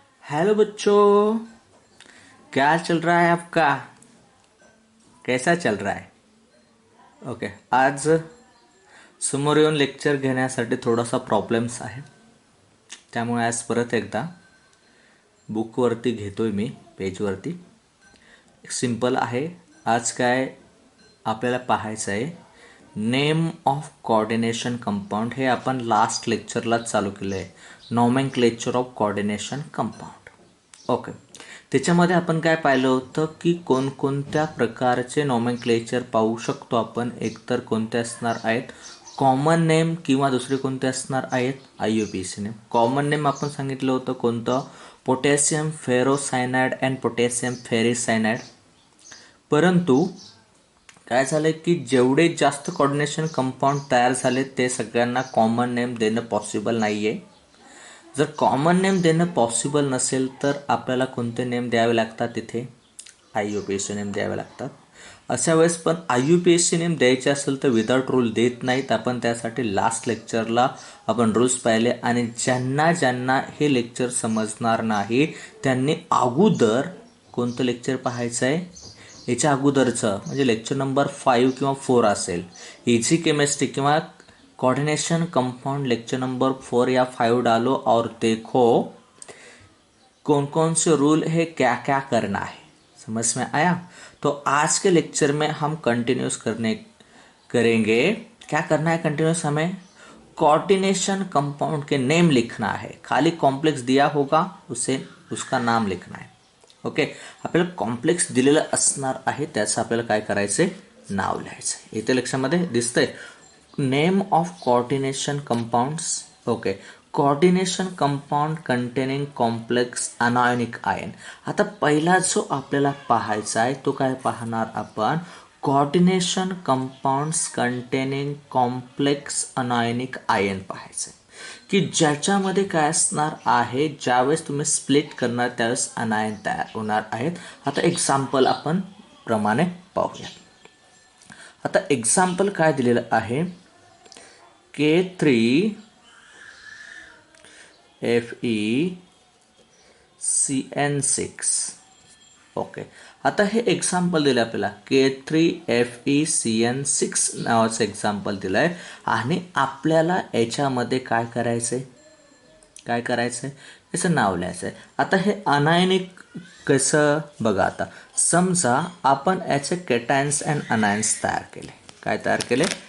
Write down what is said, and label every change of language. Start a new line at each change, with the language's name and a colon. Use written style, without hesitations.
Hindi: Hello बच्चों, क्या चल रहा है आपका? कैसा चल रहा है?
Marathi: ओके, आज समोर येऊन लेक्चर घेण्यासाठी थोडासा प्रॉब्लेम्स आहे, त्यामुळे आज परत एकदा बुकवरती घेतोय मी, पेजवरती. सिंपल आहे. आज काय आपल्याला पाहायचं आहे, नेम ऑफ कोऑर्डिनेशन कंपाऊंड. हे आपण लास्ट लेक्चरलाच चालू केलं आहे, nomenclature of coordination compound. Okay, त्याच्यामध्ये आपण काय पाहिलं होतं की कोणकोणत्या प्रकारचे नॉमेनक्लेचर पाहू शकतो आपण. एकतर कोणते असणार आहेत, कॉमन नेम, किंवा दुसरे कोणते असणार आहेत, IUPAC नेम. कॉमन नेम आपण सांगितलं होतं कोणतं, पोटॅशियम फेरोसायनाइड अँड पोटॅशियम फेरिसायनाइड. परंतु काय झालं की जेवढे जास्त कोऑर्डिनेशन कंपाऊंड तयार झाले ते सगळ्यांना कॉमन नेम देणं पॉसिबल नाही आहे. जर कॉमन नेम देणं पॉसिबल नसेल तर आपल्याला कोणते नेम द्यावे लागतात, तिथे IUPAC नेम द्यावे लागतात. अशा वेळेस पण IUPAC नेम द्यायचे असेल तर विदाउट रूल देत नाहीत. आपण त्यासाठी लास्ट लेक्चरला आपण रूल्स पाहिले, आणि ज्यांना ज्यांना हे लेक्चर समजणार नाही त्यांनी अगोदर कोणतं लेक्चर पाहायचं आहे, याच्या अगोदरचं, म्हणजे लेक्चर नंबर 5 किंवा 4 असेल, इजी केमिस्ट्री किंवा कोऑर्डिनेशन कंपाउंड लेक्चर नंबर 4
Hindi: या 5 डालो और देखो कौन कौन से रूल है, क्या क्या करना है. समझ में आया? तो आज के लेक्चर में हम कंटिन्यूस करेंगे. क्या करना है कंटिन्यूस, हमें कोऑर्डिनेशन कंपाउंड के नेम लिखना है. खाली कॉम्प्लेक्स दिया होगा, उसे उसका नाम लिखना है.
Marathi: ओके, आपल्याला कॉम्प्लेक्स दिलेलं असणार आहे, त्याचं आपल्याला काय करायचंय, नाव लिहायचं. इथे लक्षामध्ये दिसतंय name of coordination compounds. Okay, coordination compound containing complex अनायोनिक ion. आता पहिला जो आपल्याला पाहायचा आहे तो काय पाहणार आपण, coordination compounds containing complex अनायोनिक ion पाहायचं आहे, की ज्याच्यामध्ये काय असणार आहे, ज्यावेळेस तुम्ही स्प्लिट करणार त्यावेळेस अनायन तयार होणार आहेत. आता एक्झाम्पल आपण प्रमाणे पाहूया. आता एक्झाम्पल काय दिलेलं आहे, K3FeCN6. ओके, आता हे एक्झाम्पल दिलं आपल्याला, K3FeCN6 नावाचं एक्झाम्पल दिलं आहे, आणि आपल्याला याच्यामध्ये काय करायचं आहे, याचं नाव लिहायचं आहे. आता हे अनायनिक कसं बघा. आता समजा आपण याचे कॅटायन्स अँड अनायन्स तयार केले. काय तयार केले?